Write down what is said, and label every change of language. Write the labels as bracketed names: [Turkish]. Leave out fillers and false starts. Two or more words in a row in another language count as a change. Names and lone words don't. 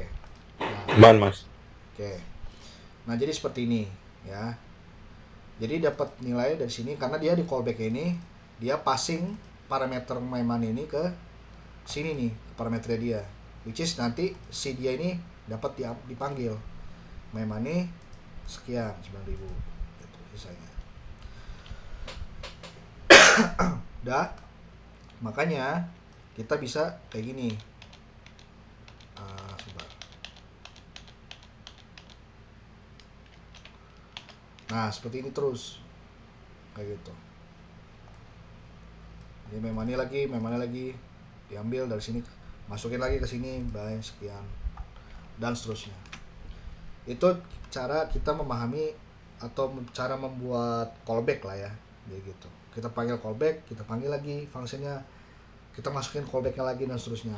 [Indonesian] Aman, Mas. Oke. Nah, jadi seperti ini ya. Jadi dapat nilai dari sini karena dia di callback ini dia passing parameter [English] my money [Indonesian] ini ke sini nih, parameternya dia. Which is nanti si dia ini dapat dipanggil [English] my money [Indonesian] sekian 9.000 gitu sisanya. Udah. Makanya kita bisa kayak gini. Nah, seperti ini terus. Kayak gitu. Ini [English] my money [Indonesian] lagi diambil dari sini, masukin lagi ke sini, by sekian dan seterusnya. Itu cara kita memahami atau cara membuat callback lah ya. Jadi gitu. Kita panggil callback, kita panggil lagi fungsinya, kita masukin callbacknya lagi dan seterusnya.